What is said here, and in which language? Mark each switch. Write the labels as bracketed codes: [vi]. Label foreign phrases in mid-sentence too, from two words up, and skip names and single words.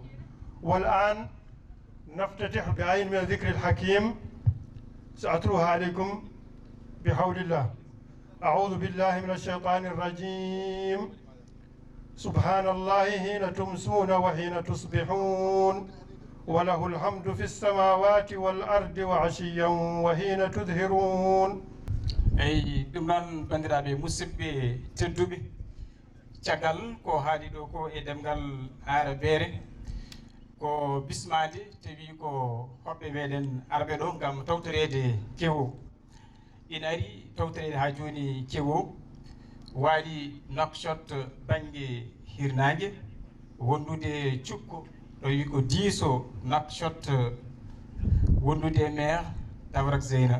[ar] والآن نفتتح بآية من الذكر الحكيم سأتلوها عليكم بحول الله. أعوذ بالله من الشيطان الرجيم. سبحان الله حين تمسون وحين تصبحون وله الحمد في السماوات والأرض وعشيا وحين تظهرون. [ff] eyi ɗum noon bandiraɓe musidɓe tedduɓe, caggal ko haali ɗo ko e demgal arabeere ko bismade tawi ko hoɓɓe meɗen arɓe ɗo gam tawtorede kewo. ina ari tawtorede ha joni kewo waɗi nokshot banggue hirnangue wondude cukko ɗo wi ko diiso nokshot wondude e maire Tawrak Zeyna.